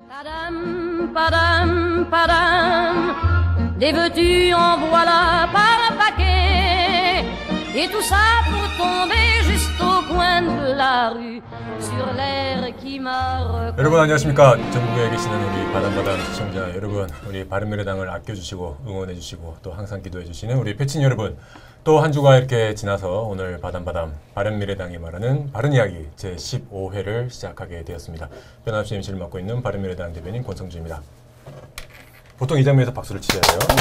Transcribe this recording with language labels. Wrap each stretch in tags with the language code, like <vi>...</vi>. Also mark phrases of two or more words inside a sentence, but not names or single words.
<fr>Padam, padam, padam, des vêtus en voilà par paquet, et tout ça pour tomber juste au coin de la rue, sur l'air qui m'a</fr> <ko>여러분 안녕하십니까. 전국에 계시는 우리 바담바담 시청자 여러분, 우리 바른미래당을 아껴주시고 응원해주시고 또 항상 기도해주시는 우리 패친 여러분, 또 한 주가 이렇게 지나서 오늘 바담바담 바른미래당이 말하는 바른이야기 제15회를 시작하게 되었습니다. 변함없이 MC를 맡고 있는 바른미래당 대변인 권성주입니다. 보통 이 장면에서 박수를 치셔야 돼요.</ko>